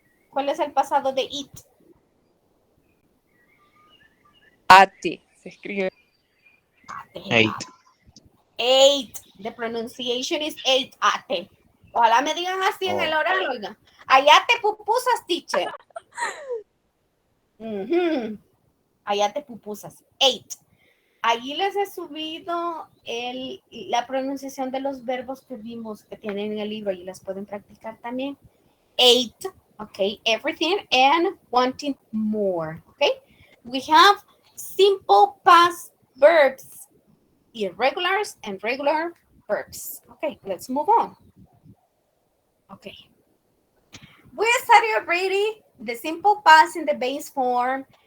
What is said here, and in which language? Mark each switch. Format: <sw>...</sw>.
<es>¿Cuál es el pasado de eat? Ate. Se escribe.</es> <en>Eight. Ate. The pronunciation is ate. Ate.</en> <es>Ojalá me digan así en el oral, oiga. Allá te pupusas, teacher. Allá te pupusas. Ate. Allí les he subido la pronunciación de los verbos que vimos que tienen en el libro y las pueden practicar también.</es> <en>Ate, okay, everything and wanting more, okay? We have simple past verbs, irregulars and regular verbs. Okay, let's move on. Okay. We studied already the simple past in the base form.</en>